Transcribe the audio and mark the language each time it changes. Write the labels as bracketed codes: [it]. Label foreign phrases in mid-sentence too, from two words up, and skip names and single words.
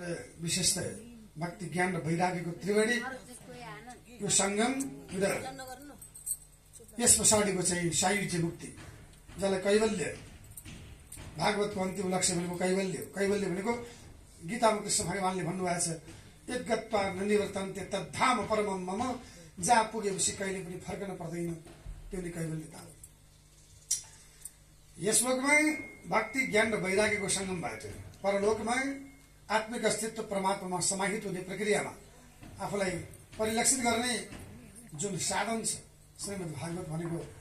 [ne] र विशेषतः भक्ति ज्ञान र वैराग्यको त्रिवेणी यो सङ्गम र यस पछाडिको चाहिँ सायुज्य मुक्ति जसलाई कैवल्य भागवतको अन्तिम लक्ष्य भनेको कैवल्य कैवल्य भनेको गीतामा कृष्ण भगवानले भन्नुभएको छ [sa] यद्गत्वा ननिवर्तन्ते तद्धाम परमं मम [ne] जहाँ पुगेपछि कहिले पनि फर्कन पर्दैन त्यो नै कैवल्यता हो यस लोकमा भक्ति ज्ञान र वैराग्यको सङ्गमबाट परलोकमा आत्मिक अस्तित्व परमात्मामा समाहित हुने प्रक्रियामा आफूलाई परिलक्षित गर्ने जुन साधन छ श्रीमद् भागवत भनेको